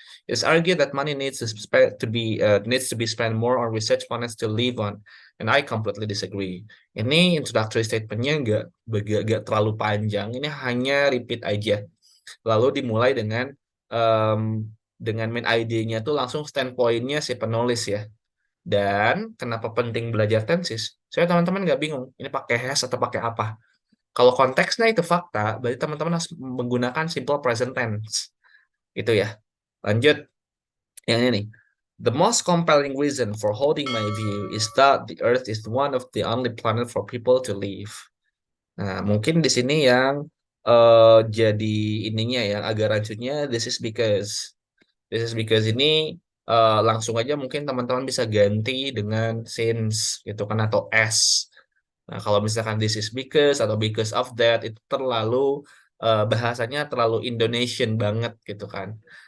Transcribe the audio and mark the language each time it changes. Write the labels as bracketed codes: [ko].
[en] It's argued that money needs to be spent more on research finance to live on, and I completely disagree. [id] Ini introductory statementnya nggak terlalu panjang. Ini hanya repeat aja. Lalu dimulai dengan main idenya tuh langsung standpointnya si penulis ya. Dan kenapa penting belajar tenses? Saya teman-teman nggak bingung, ini pakai has atau pakai apa? Kalau konteksnya itu fakta, berarti teman-teman harus menggunakan simple present tense. Itu ya. Lanjut. Yang ini nih. [en] The most compelling reason for holding my view is that the Earth is one of the only planet for people to live. [id] Nah, mungkin di sini yang jadi ininya yang agak rancunya, [en] this is because [id] ini langsung aja mungkin teman-teman bisa ganti dengan since gitu kan atau as. Nah, kalau misalkan [en] this is because [id] atau [en] because of that [id] itu terlalu bahasanya terlalu Indonesian banget gitu kan.